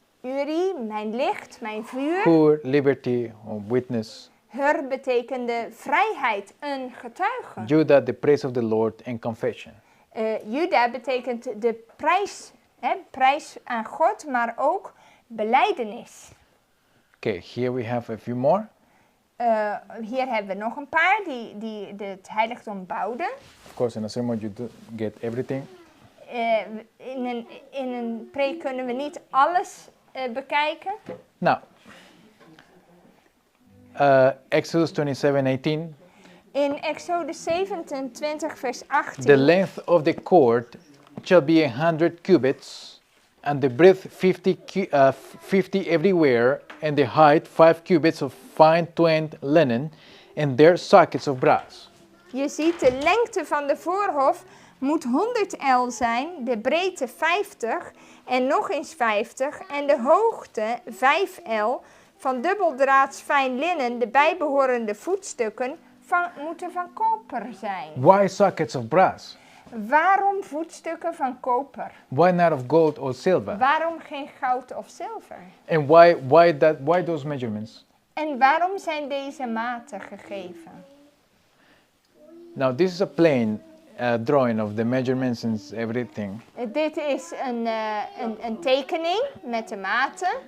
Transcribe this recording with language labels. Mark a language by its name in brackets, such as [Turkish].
[Dutch] Uri, mijn licht, mijn vuur. [English] Hur, liberty, or witness. [Dutch] Hur betekende vrijheid, een getuige. [English] Judah, the praise of the Lord and confession. [Dutch] Juda betekent de prijs aan God, maar ook belijdenis. [English] Okay, here we have a few more. [Dutch] Hier hebben we nog een paar die het heiligdom bouwden. [English] Of course, in a sermon you do get everything. [Dutch] In een preek kunnen we niet alles bekijken. [English] Now, Exodus 27:18. [Dutch] In Exodus 27 vers 18. [English] The length of the cord shall be 100 cubits, and the breadth 50 everywhere, and the height 5 cubits of fine twined linen, and their sockets of brass. [Dutch] Je ziet, de lengte van de voorhof moet 100 L zijn, de breedte 50 en nog eens 50 en de hoogte 5 L. Van dubbeldraads fijn linnen, de bijbehorende voetstukken moeten van koper zijn. [English] Why sockets of brass? [Dutch] Waarom voetstukken van koper? [English] Why not of gold or silver? [Dutch] Waarom geen goud of zilver? [English] And why those measurements? [Dutch] En waarom zijn deze maten gegeven? [English] Now this is a plain drawing of the measurements and everything. [Dutch] Dit is een tekening met de maten.